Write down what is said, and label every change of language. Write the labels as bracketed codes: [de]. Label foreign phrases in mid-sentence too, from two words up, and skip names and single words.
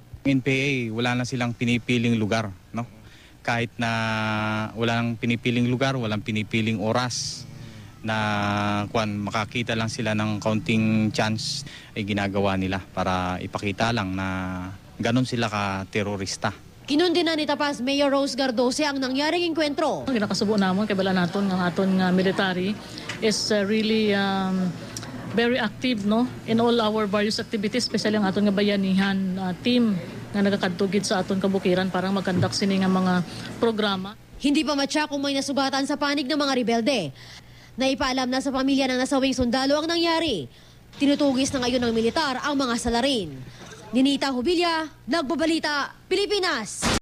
[tl] NPA, wala na silang pinipiling lugar, no? Kahit na walang pinipiling lugar, walang pinipiling oras na makakita lang sila ng kaunting chance ay ginagawa nila para ipakita lang na ganon sila ka-terorista. Kinundina ni Tapas Mayor Rose Gardose ang nangyaring engkwentro. [hil] Ang ginakasubo namon kay bala naton ng aton nga military [en] is really very active, no, in all our various activities, [hil] especially ang aton nga bayanihan team nga nagakadtugid sa aton kabukiran para mag-conduct sini nga mga programa. [tl] Hindi pa matya kung may nasugatan sa panig ng mga rebelde. Naipaalam na sa pamilya ng nasawing sundalo ang nangyari. Tinutugis na ngayon ng militar ang mga salarin. Ninita Hobilla, Nagbabalita, Pilipinas.